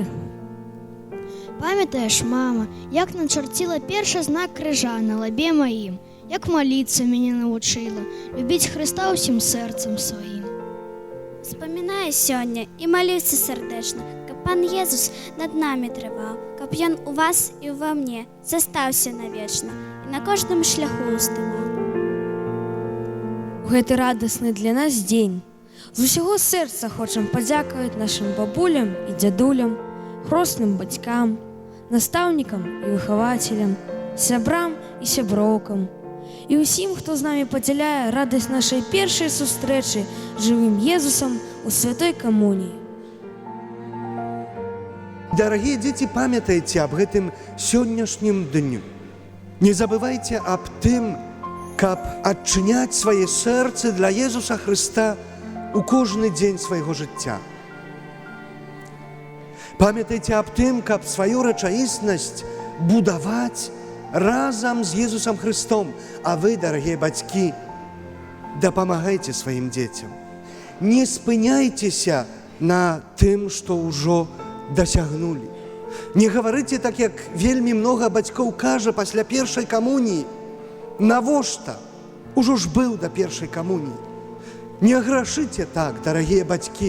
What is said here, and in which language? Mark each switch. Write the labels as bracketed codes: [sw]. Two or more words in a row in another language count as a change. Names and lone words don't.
[uk] Пам'ятаєш, мама, як начертила перший знак крижа на лобі моїм, як молитися мене навчила, любіть Христа усім серцем своїм. Вспоминаю сьогодні і молюся сердечно, каб Пан Єзус над нами тривав, каб Ён у вас і во мне застався навечно і на кожному шляху устимав. [be] У гэты радасны для нас дзень. З усяго сэрца хочам падзякаваць нашым бабулям і дзядулям, хросным бацькам, настаўнікам і выхавацелям, сябрам і сяброўкам, і ўсім, хто з намі падзяляе радасць нашай першай сустрэчы жывым Езусам у святой камуніі. [ru] Дорогие дети, [be] памятайте об гэтым сённяшнім дню. Не забывайте об тым, каб адчыняць свае сэрцы для Езуса Христа у кожны дзень свайго жыцця. Памятайте аб тым, каб сваю рэчаіснасць будаваць разам з Езусам Христом. А вы, дорогие бацькі, дапамагайце сваім дзецям. Не спыняйцеся на тым, што ўжо дасягнулі. Не гаварыце так, як вельмі многа бацькоў кажа пасля першай камуніі. Навошта? Ужо ж быў да першай камуніі. Не грашыце так, дарагія бацькі.